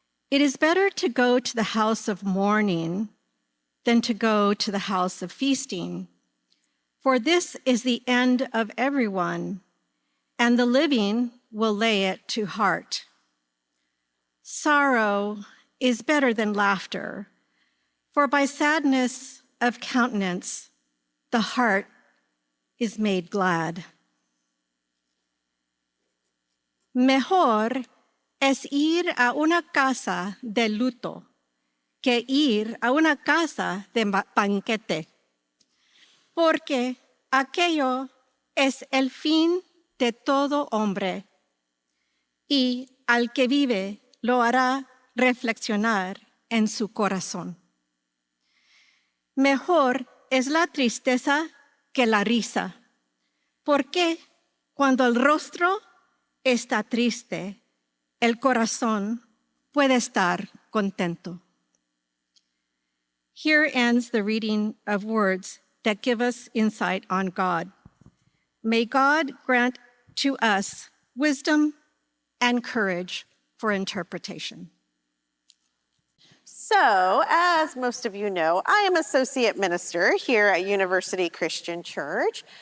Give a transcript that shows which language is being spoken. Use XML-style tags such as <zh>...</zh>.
<en>It is better to go to the house of mourning than to go to the house of feasting, for this is the end of everyone, and the living will lay it to heart. Sorrow is better than laughter, for by sadness of countenance the heart is made glad.</en> <es>Mejor es ir a una casa de luto que ir a una casa de banquete, porque aquello es el fin de todo hombre, y al que vive lo hará reflexionar en su corazón. Mejor es la tristeza que la risa, porque cuando el rostro está triste, el corazón puede estar contento.</es> <en>Here ends the reading of words that give us insight on God. May God grant to us wisdom and courage for interpretation. So, as most of you know, I am associate minister here at University Christian Church.</en>